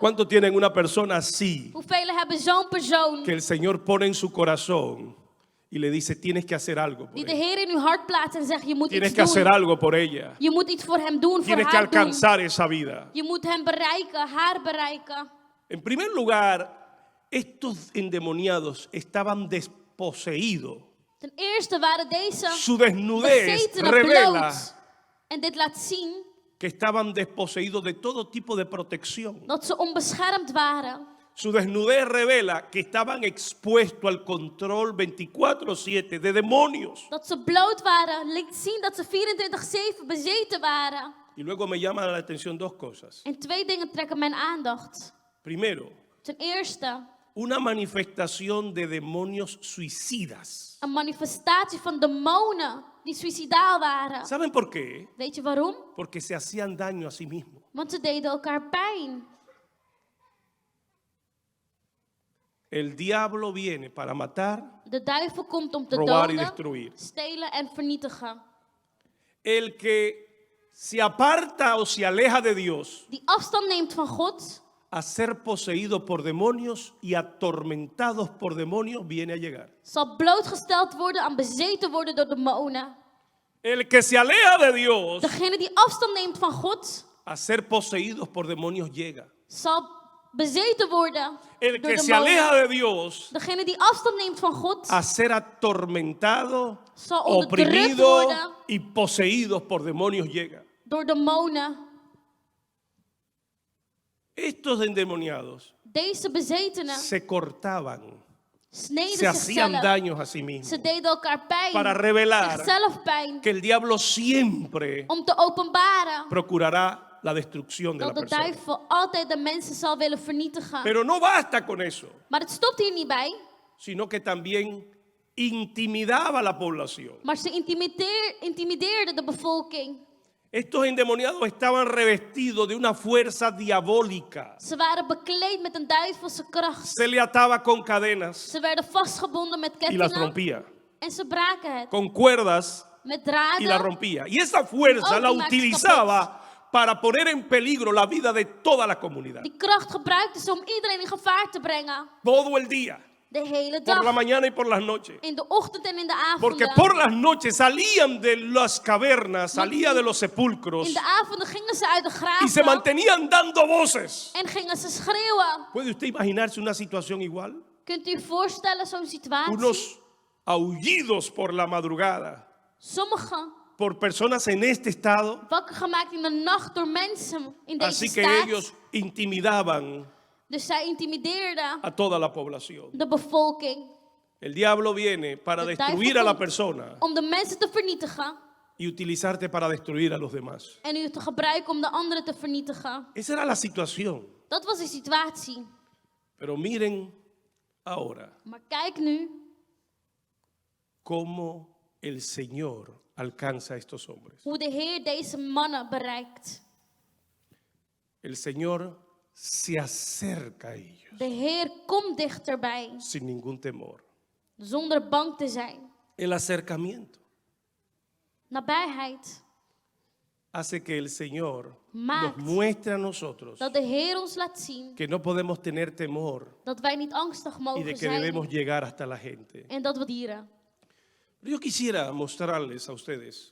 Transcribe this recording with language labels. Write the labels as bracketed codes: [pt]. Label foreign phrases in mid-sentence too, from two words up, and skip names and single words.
[es] ¿Cuántos tienen una persona así [nl] Hoeveel hebben zo'n persoon [es] que el Señor pone en su corazón y le dice, tienes que hacer algo por [nl] die de [es] ella? [nl] Heer in uw hart plaatst en zegt je moet [es] Tienes [nl] iets [es] que hacer [nl] doen. [es] algo por ella. [nl] Je moet iets voor hem doen, voor [es] Tienes que [nl] haar doen. [es] alcanzar esa vida. [nl] Je moet hem bereiken, haar bereiken. [es] En primer lugar, estos endemoniados estaban desposeídos. [nl] Ten eerste waren deze [es] Su desnudez [nl] bezetenen [es] revela [nl] bloot. En dit laat zien [es] que estaban desposeídos de todo tipo de protección. [nl] dat ze onbeschermd waren. [es] Su desnudez revela que estaban expuestos al control 24/7 de demonios. [nl] Dat ze bloot waren, liet zien dat ze 24/7 bezeten waren. [es] Y luego me llaman la atención dos cosas. [nl] En twee dingen trekken mijn aandacht. [es] Primero, [nl] Ten eerste, [es] una manifestación de demonios suicidas. [nl] een manifestatie van demonen die suicidaal waren. [es] ¿Saben por qué? [nl] Weet je waarom? [es] Porque se hacían daño a sí mismos. [nl] Want ze deden elkaar pijn. [es] El diablo viene para matar, [nl] De duivel komt om te [es] robar y [nl] doden, [es] destruir. [nl] stelen en vernietigen. [es] El que se aparta o se aleja de Dios [nl] Die afstand neemt van God, [es] a ser poseído por demonios y atormentados por demonios viene a llegar. [nl] zal blootgesteld worden aan bezeten worden door demonen. [es] El que se aleja de Dios [nl] Degene die afstand neemt van God, [es] a ser poseídos por demonios llega. [nl] zal bezeten worden [es] El [nl] door [es] que se aleja [nl] demonen. [es] de Dios [nl] Degene die afstand neemt van God, [es] a ser atormentado, [nl] zal onderdrukt [es] oprimido [nl] worden [es] y poseídos por demonios llega. [nl] door demonen. [es] Estos endemoniados [nl] Deze bezetenen [es] se cortaban, [nl] sneden [es] se hacían [nl] zichzelf. [es] daños a sí mismos [nl] Ze deden elkaar pijn, [es] para revelar [nl] zichzelf pijn, [es] que el diablo siempre [nl] om te openbaren [es] procurará la destrucción de la [nl] dat de [es] persona. [nl] duivel altijd de mensen zal willen vernietigen. [es] Pero no basta con eso, [nl] Maar het stopt hier niet bij, [es] sino que también intimidaba a la población. [nl] maar ze intimideerden de bevolking. [es] Estos endemoniados estaban revestidos de una fuerza diabólica. [nl] Ze waren bekleed met een duivelse kracht. [es] Se le ataba con cadenas [nl] Ze werden vastgebonden met [es] y las [nl] kettingen [es] rompía, [nl] en ze braken het. [es] con cuerdas [nl] Met [es] y la [nl] draden. [es] rompía. Y esa fuerza [nl] Oh, [es] la [nl] die maakt [es] utilizaba para poner en peligro la vida de toda la comunidad. [nl] Die kracht gebruikten ze om iedereen in gevaar te brengen. [es] Todo el día, [nl] De hele [es] por la [nl] dag. [es] mañana y por las noches. [nl] In de ochtend en in de [es] Porque [nl] avonden. [es] por las noches salían de las cavernas, salían de los sepulcros [nl] In de avonden gingen ze uit de [es] y se [nl] graven. [es] mantenían dando voces. [nl] En gingen ze schreeuwen. [es] ¿Puede usted imaginarse una situación igual? [nl] Kunt u voorstellen zo'n situatie? [es] Unos aullidos por la madrugada, [nl] Sommigen [es] por personas en este estado. [nl] wakker gemaakt in de nacht door mensen in deze [es] Así que [nl] staat. [es] ellos intimidaban [nl] Dus zij intimideerden [es] a toda la población. [nl] de bevolking [es] El diablo viene para [nl] De [es] destruir [nl] duivel [es] a la [nl] komt [es] persona [nl] om de mensen te vernietigen [es] y utilizarte para destruir a los demás. [nl] en u te gebruiken om de anderen te vernietigen. [es] Esa era la situación. [nl] Dat was de situatie. [es] Pero miren ahora [nl] Maar kijk nu [es] cómo el Señor alcanza a estos hombres. [nl] hoe de Heer deze mannen bereikt. [es] El Señor se acerca a ellos [nl] De Heer komt dichterbij [es] sin ningún temor. [nl] zonder bang te zijn. [es] El acercamiento [nl] Nabijheid [es] hace que el Señor nos [nl] maakt [es] muestre a nosotros [nl] dat de Heer ons laat zien [es] que no podemos tener temor [nl] dat wij niet angstig [es] y de [nl] mogen [es] que debemos [nl] zijn [es] llegar hasta la gente. [nl] en dat we dieren. [es] Pero yo quisiera mostrarles a ustedes